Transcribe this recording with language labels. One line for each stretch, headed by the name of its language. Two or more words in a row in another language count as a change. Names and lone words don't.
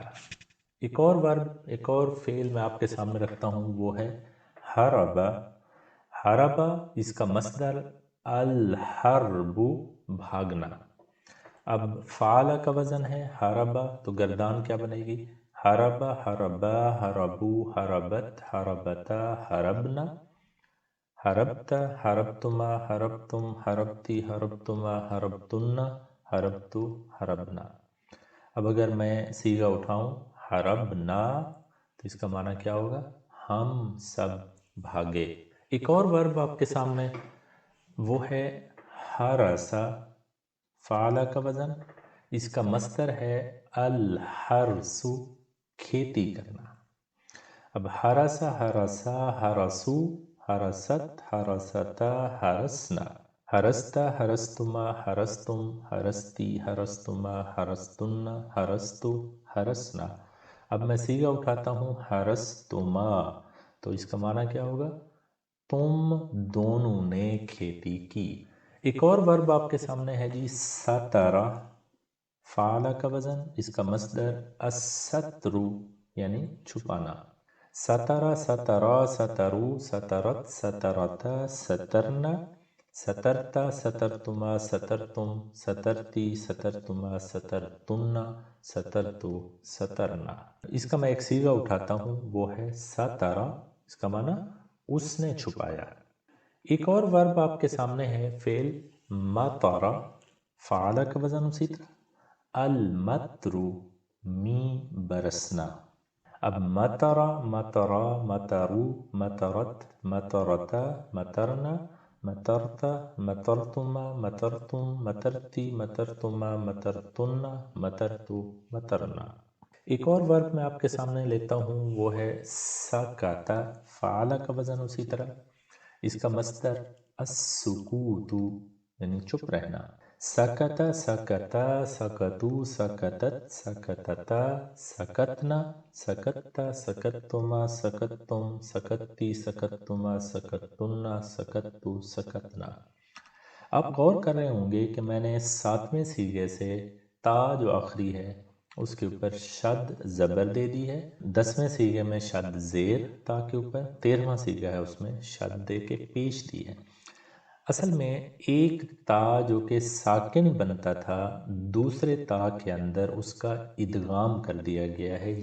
Urdu: ایک اور ورب، ایک اور فعل میں آپ کے سامنے رکھتا ہوں، وہ ہے حربہ۔ حربہ، اس کا مصدر الحرب، بھاگنا۔ اب فعل کا وزن ہے حربہ، تو گردان کیا بنے گی؟
Arabic: حربہ، حربا، حربو، حربت، حربتا، حربنا، حربت، حربتما، حربتم، حربتی، حربتما، حربتن، حربتو، حربنا۔
Urdu: اب اگر میں صیغہ اٹھاؤں حربنا تو اس کا معنی کیا ہوگا؟ ہم سب بھاگے۔ ایک اور ورب آپ کے سامنے وہ ہے حرسا، فعل کا وزن، اس کا مصدر ہے الحرس، کھیتی کرنا۔
Arabic: اب حرسا، حرسا، حرسو، حرست، حرستا، حرسنا، حرستا، حرستما، حرستم، حرستی، حرستما، حرستن، حرستو، حرسنا۔
Urdu: اب میں صیغہ اٹھاتا ہوں حرستما، تو اس کا معنی کیا ہوگا؟ تم دونوں نے کھیتی کی۔ ایک اور ورب آپ کے سامنے ہے جی سترہ، فعل کا وزن، اس کا مصدر الستر یعنی چھپانا۔
Arabic: سترہ، سترا، سترو، سترت، سترتا، سترنا، سترتا، سترتما، سترتم، سترتی، سترتما، سترتن، سترتو، سترنا۔
Urdu: اس کا میں ایک صیغہ اٹھاتا ہوں، وہ ہے سترہ، اس کا معنی اس نے چھپایا۔ ایک اور ورب آپ کے سامنے ہے فعل مطر، فعل کا وزن اسی طرح المطرو، می برسنا۔
Arabic: اب مطر، مطرا، مطرو، مطرت، مطرتا، مطرنا، مطرتا، مطرتما، مطرتم، مطرتی، مطرتما، مطرتن، مطرتو، مطرنا۔
Urdu: ایک اور ورب میں آپ کے سامنے لیتا ہوں، وہ ہے سکتا، فعل کا وزن اسی طرح، اس کا مصدر السکوت یعنی چپ رہنا۔
Arabic: سکتا، سکتا، سکتو، سکتت، سکتتا، سکتنا، سکتا، سکتما، سکتم، سکتی، سکتما، سکتن، سکتو، سکتنا۔
Urdu: آپ غور کر رہے ہوں گے کہ میں نے 7ویں صیغے سے تا جو آخری ہے اس کے اوپر شد زبر دے دی ہے، 10ویں صیغے میں شد زیر تا کے اوپر، 13واں صیغہ ہے اس میں شد دے کے پیش دی ہے۔ اصل میں ایک تا جو کہ ساکن بنتا تھا، دوسرے تا کے اندر اس کا ادغام کر دیا گیا ہے۔